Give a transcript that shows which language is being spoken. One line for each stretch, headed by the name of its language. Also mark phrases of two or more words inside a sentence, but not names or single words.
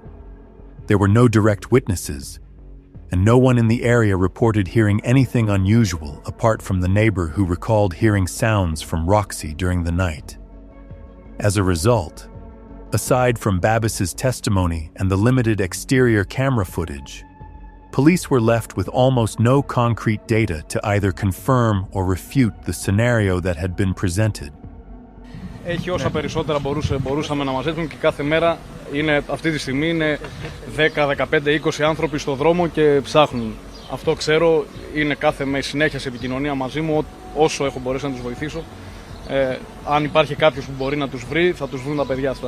English: There were no direct witnesses, and no one in the area reported hearing anything unusual apart from the neighbor who recalled hearing sounds from Roxy during the night. As a result, aside from Babis's testimony and the limited exterior camera footage, police were left with almost no concrete data to either confirm or refute the scenario that had been presented.
Greek: Έχει όσα περισσότερα μπορούσαμε να μαζέψουμε και κάθε μέρα αυτή τη στιγμή είναι 10, 15, 20 άνθρωποι στο δρόμο και ψάχνουν. Αυτό ξέρω, είναι με συνέχεια σε επικοινωνία μαζί μου όσο έχω μπορέσει να τους βοηθήσω. Αν υπάρχει κάποιος που μπορεί να τους βρει, θα τους βρουν τα παιδιά αυτά.